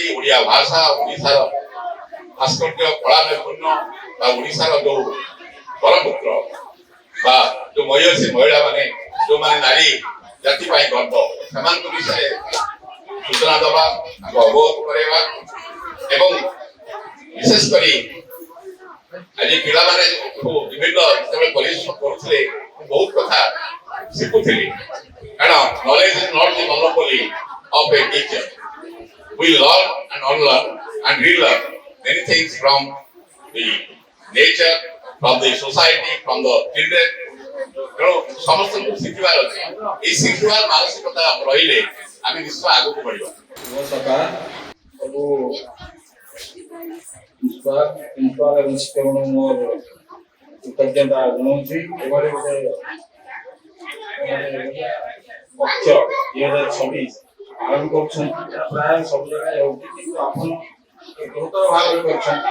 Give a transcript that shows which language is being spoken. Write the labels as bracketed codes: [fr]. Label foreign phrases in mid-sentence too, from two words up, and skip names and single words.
[or] ଓଡ଼ିଆ ଭାଷା, ଓଡ଼ିଶାର ଭାସ୍କର୍ଯ୍ୟ, କଳା ନୈପୁଣ୍ୟ ବା ଓଡ଼ିଶାର ଯୋଉ ବରପୁତ୍ର ବା ଯୋଉ ମହିୟସୀ ମହିଳା ମାନେ, ଯୋଉମାନେ ନାରୀ ଜାତି ପାଇଁ ଗର୍ବ, ସେମାନଙ୍କ ବିଷୟରେ ସୂଚନା ଦେବା, ତାଙ୍କୁ ଅବଗତ କରାଇବା ଏବଂ ବିଶେଷ କରି ଆଜି ପିଲାମାନେ ବିଭିନ୍ନ ଯେତେବେଳେ ପରିଶ୍ରମ କରୁଥିଲେ ବହୁତ କଥା ଶିଖୁଥିଲି। [en] କାରଣ knowledge is not the monopoly of a teacher. We learn and unlearn and relearn many things from the nature, from the society, from the children. [or] ତେଣୁ ସମସ୍ତଙ୍କୁ ଶିଖିବାର ଅଛି। ଏଇ ଶିଖିବାର ମାନସିକତା ରହିଲେ ଆମେ ନିଶ୍ଚୟ ଆଗକୁ ବଢିବା। ସବୁ ପ୍ରିନ୍ସିପାଲ ଏବଂ ଶିକ୍ଷକଙ୍କୁ ମୋର କୃତଜ୍ଞତା ଜଣାଉଛି। ଏଭଳି ଗୋଟେ ପକ୍ଷ 2026 ଆରମ୍ଭ କରୁଛନ୍ତି, ପ୍ରାୟ ସବୁ ଜାଗାରେ ହେଉଛି, କିନ୍ତୁ ଆପଣ ଗୁରୁତର ଭାବରେ କରିଛନ୍ତି।